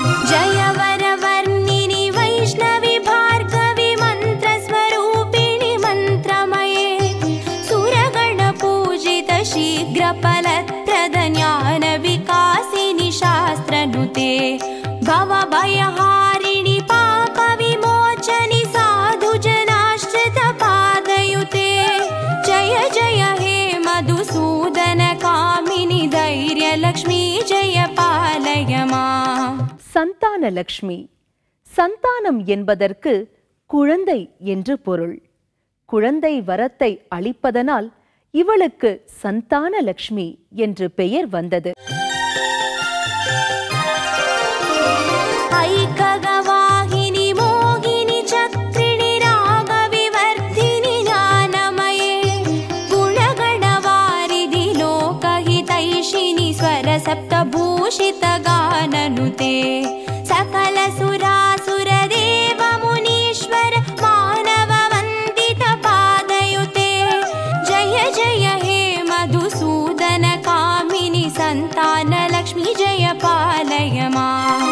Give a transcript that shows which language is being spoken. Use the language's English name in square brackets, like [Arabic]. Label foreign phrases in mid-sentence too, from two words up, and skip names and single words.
[Sanskrit] जय वरवर्णिनि वैष्णवि भार्गवि मन्त्रस्वरूपिणि मन्त्रमये सुरगणपूजित शीघ्रफलप्रद ज्ञानविकासिनि शास्त्रनुते भवभयहारिणि पापविमोचनि साधुजनाश्रितपादयुते जय जय हे मधुसूदनकामिनि धैर्यलक्ष्मी जय पालय माम्. [Tamil] சந்தானலக்ஷ்மி. சந்தானம் என்பதற்கு குழந்தை என்று பொருள். குழந்தை வரத்தை அளிப்பதனால் இவளுக்கு சந்தானலக்ஷ்மி என்று பெயர் வந்தது. [Sanskrit] अयिखगवाहिनि मोहिनि चक्रिणि रागविवर्धिनि ज्ञानमये गुणगणवारिधि लोकहितैषिणि स्वरसप्तभूषित गाननुते सकल सुरासुर देव मुनीश्वर मानव वन्दित पादयुते जय जय हे मधुसूदन कामिनि संतानलक्ष्मी जय पालय माम्.